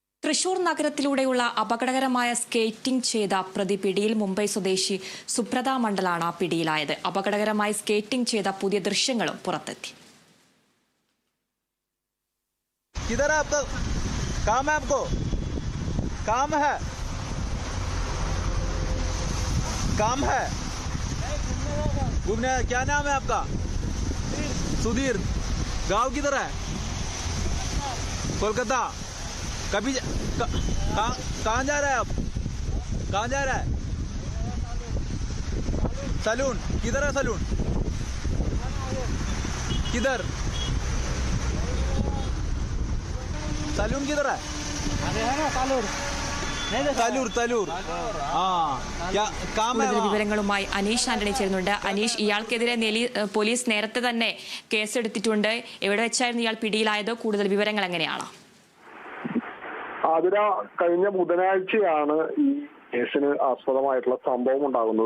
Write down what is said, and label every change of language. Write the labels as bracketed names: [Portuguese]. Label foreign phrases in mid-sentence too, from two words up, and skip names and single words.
[Malayalam] തൃശൂർ നഗരത്തിലൂടെയുള്ള അപകടകരമായ സ്കേറ്റിംഗ് ചെയ്ത പ്രതി പിടിയിൽ. മുംബൈ സ്വദേശി സുബ്രത മണ്ഡലാണ് പിടിയിലായത്. അപകടകരമായി സ്കേറ്റിംഗ് ചെയ്ത പുതിയ ദൃശ്യങ്ങളും പുറത്തെത്തി. [Hindi] क्या नाम है आपका? सुधीर। गांव किधर है? कोलकाता। कभी कहाँ जा रहा है आप? कहाँ जा रहा है? सलून। किधर है सलून? किधर सलून किधर है? अरे है ना तालूर। [Malayalam] തലൂർ. കൂടുതൽ വിവരങ്ങളുമായി അനീഷ് ആന്റണി ചേരുന്നുണ്ട്. അനീഷ്, ഇയാൾക്കെതിരെ പോലീസ് നേരത്തെ തന്നെ കേസെടുത്തിട്ടുണ്ട്. എവിടെ വെച്ചായിരുന്നു ഇയാൾ പിടിയിലായത്? കൂടുതൽ വിവരങ്ങൾ എങ്ങനെയാണ്? കഴിഞ്ഞ ബുധനാഴ്ചയാണ് ഈ കേസിന് ആസ്പദമായിട്ടുള്ള സംഭവം ഉണ്ടാകുന്നത്.